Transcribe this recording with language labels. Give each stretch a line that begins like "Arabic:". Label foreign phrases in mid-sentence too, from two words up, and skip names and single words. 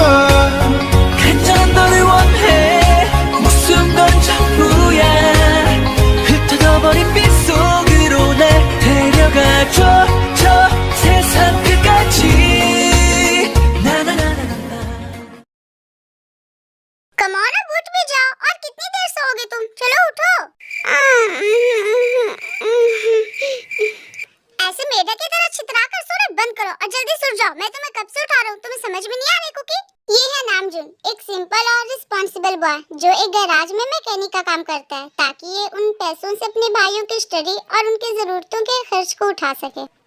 Korean: 간절한 너를 원해 목숨 건 전부야 흩어져버린 빗속으로 날 데려가줘 저 세상 끝까지 나나나나나
Hindi: कमोना उठ भी जाओ और कितनी देर सोओगे तुम चलो उठो ऐसे मेढक की तरह छितरा कर सोना बंद करो और जल्दी सो जाओ मैं तुम्हें कब से उठा रहा हूँ तुम्हें समझ में नहीं आ रही कुकी ये है नामजुन एक सिंपल और
English: responsible boy
Hindi: जो एक गैराज में मैकेनिक का काम करता है ताकि ये उन पैसों से अपने भाइयों की स्टडी और उनकी जरूरतों के खर्च को उठा सके